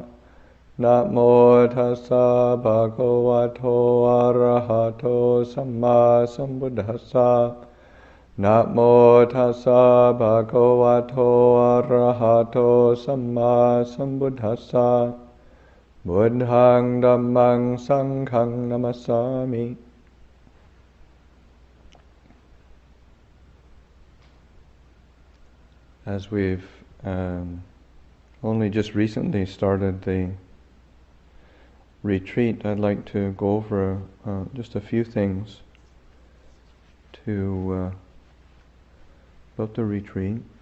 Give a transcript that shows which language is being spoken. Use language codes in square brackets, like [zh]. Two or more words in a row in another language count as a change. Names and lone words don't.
[pi] Namo tassa bhagavato arahato samma sambuddhassa. Namo tassa bhagavato arahato samma sambuddhassa. Buddhang dhammang sanghang namasami. [en] As we've only just recently started the retreat, I'd like to go over just a few things about the retreat.